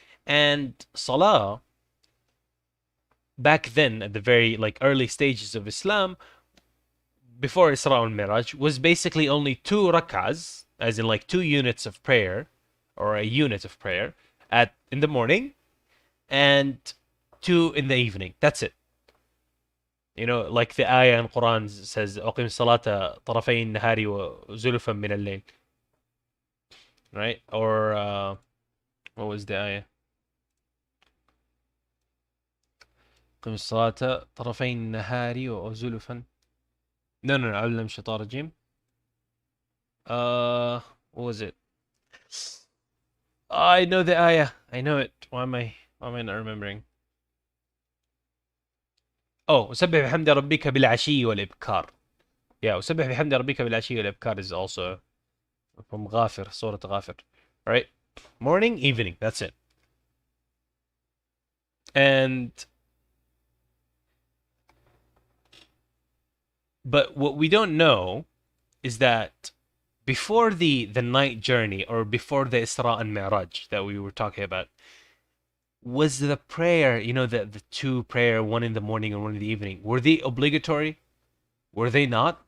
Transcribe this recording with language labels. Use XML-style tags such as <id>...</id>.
<en>And salah back then, at the very early stages of Islam, before Isra and Miraj, was basically only 2 rak'ahs, as in 2 units of prayer, or a unit of prayer, in the morning, and 2 in the evening. That's it. Like the ayah in Quran says,</en> <ar>"أقم الصلاة طرفي النهار وزلفا من الليل." Right? Or what was the ayah? أقم الصلاة طرفي النهار وزلفا. No, أعوذ بالله من الشيطان الرجيم.</ar> <en>What was it? I know the ayah. I know it. Why am I not remembering?</en> <ar>Oh, وسبح بحمد ربك بالعشي والإبكار.</ar> <en>Yeah,</en> <ar>وسبح بحمد ربك بالعشي والإبكار</ar> <en>is also from Ghafir, Surah Ghafir. Right? Morning, evening, that's it. But what we don't know is that before the night journey, or before the Isra and Mi'raj that we were talking about, was the prayer, the 2 prayer, 1 in the morning and 1 in the evening, were they obligatory? Were they not?</en>